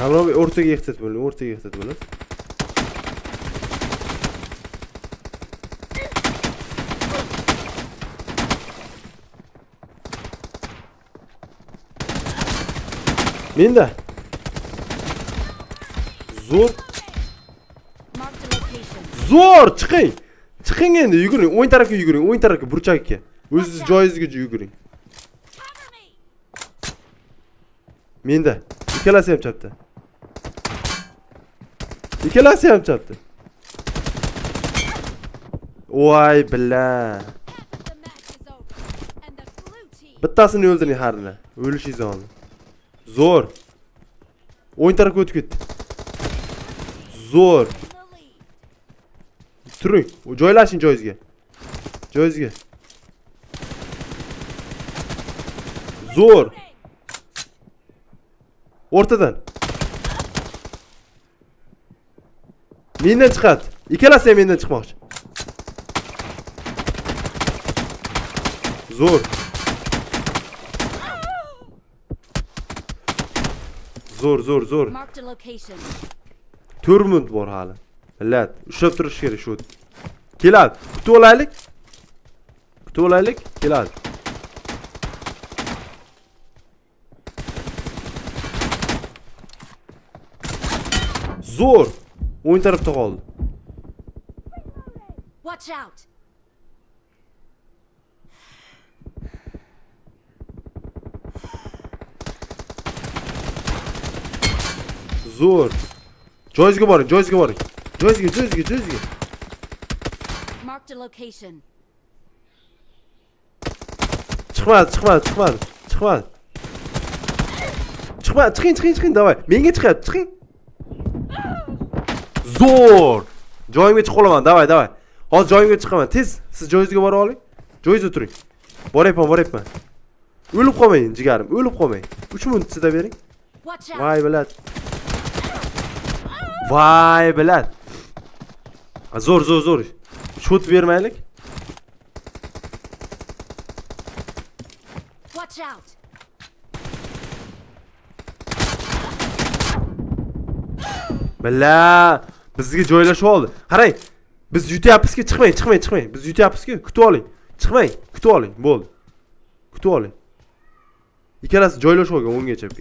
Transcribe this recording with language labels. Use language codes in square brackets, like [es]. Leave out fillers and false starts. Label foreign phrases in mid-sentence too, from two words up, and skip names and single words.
[uz] Aslamboi o'rtaga ehtiyot bo'ling, o'rtaga ehtiyot bo'ling. Menda. Zo'r. [en] Marked a location. [uz] Zo'r, chiqing. Chiqing endi, yuguring. O'ng tarafga yuguring, o'ng tarafga burchakka. O'zingiz joyingizga yuguring. [en] Cover me. [uz] Menda. Ikkalasi ham chapda. Ikkalasi ham chapda. Voy billa. [en] Half of the match is over, and the blue team [uz] Bittasini o'ldiring harni. O'lishingiz on. Zo'r. O'ng tarafga o'tib ketdi. Zo'r. [en] in the lead. [uz] Turing. Joylashing joyingizga. Joyingizga. Zo'r. O'rtadan. Mendan chiqadi. Ikkalasi ham mendan chiqmoqchi. Zo'r. Zo'r. [en] Marked a location. [uz] 4 minut bor hali. Millat, ushlab turish kerak shu. Keladi. Kutib olaylik. Keladi. Zo'r. O'ng tarafda qoldi. [en] Watch out. [uz] Zo'r. Joyingizga boring. Joyingizga. [en] Marked a location. [uz] Chiqmadi. Chiqing, davay. Menga chiqyapti, chiqing. Zo'r. Joyimga chiqib olaman, davay. Hozir joyimga chiqaman. Tez, siz joyingizga bora oling. Joyingizga turing. Boryapman. O'lib qolmang, jigarim, o'lib qolmang. 3 minut chidab bering. [en] Watch out. [uz] Voy bilat. Zo'r. Shot bermaylik. [en] Watch out. [uz] Billa, bizga joylashib oldi. Qarang. Biz yutyapmiz-ku, chiqmang. Biz yutyapmiz-ku, kutib oling. Chiqmang, kutib oling, bo'ldi. Kutib oling. Ikkalasi joylashib olgan o'ngga chapga.